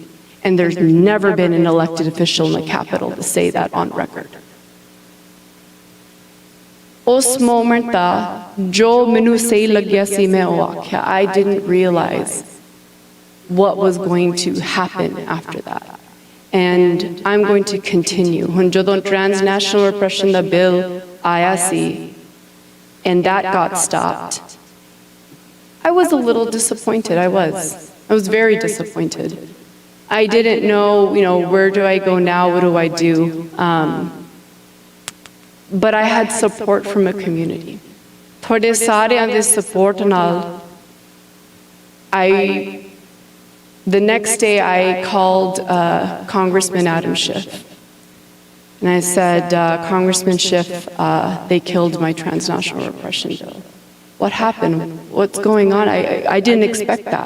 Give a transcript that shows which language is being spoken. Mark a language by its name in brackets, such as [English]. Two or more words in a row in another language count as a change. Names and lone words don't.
[English] And there's never been an elected official in the capital to say that on record. [Punjabi] ਉਸ ਮੋਮੈਂਟ ਦਾ ਜੋ ਮੈਨੂੰ ਸਹੀ ਲੱਗਿਆ ਸੀ ਮੈਂ ਉਹ ਆਖਿਆ, [English] I didn't realize what was going to happen after that. And I'm going to continue. When jadon transnational repression [Punjabi] ਦਾ ਬਿੱਲ ਆਇਆ ਸੀ [English] and that got stopped, I was a little disappointed. I was very disappointed. I didn't know, where do I go now? What do I do? But I had support from a community. [Punjabi] ਤੁਹਾਡੇ ਸਾਰਿਆਂ ਦੇ support ਨਾਲ [English] the next day I called Congressman Adam Schiff. And I said, Congressman Schiff, they killed my transnational repression bill. What happened? What's going on? I didn't expect that.